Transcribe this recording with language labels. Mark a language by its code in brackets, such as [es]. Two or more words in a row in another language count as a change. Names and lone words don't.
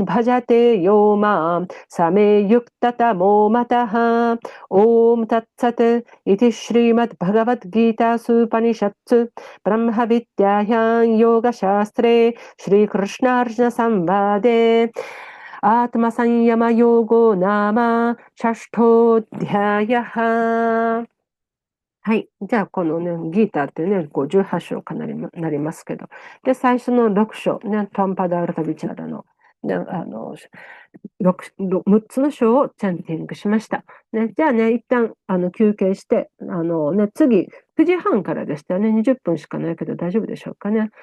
[sa] भजते यो मां समे युक्ततमो मतः ॐ तत्सत् इति श्रीमद्भगवद्गीतासूपनिषत्सु ब्रह्मविद्यायां योगशास्त्रे श्रीकृष्णार्जुनसंवादे आत्मसंयमयोगो नाम 6th はい。 [ja] じゃあ、このね、ギーターってね、18章かなりますけど。で、最初の6章、ね、トンパダールタビチャラの、ね、6つの章をチャンティングしました。ね、じゃあね、一旦、休憩して、次、9時半からでしたよね。20分しかないけど大丈夫でしょうかね。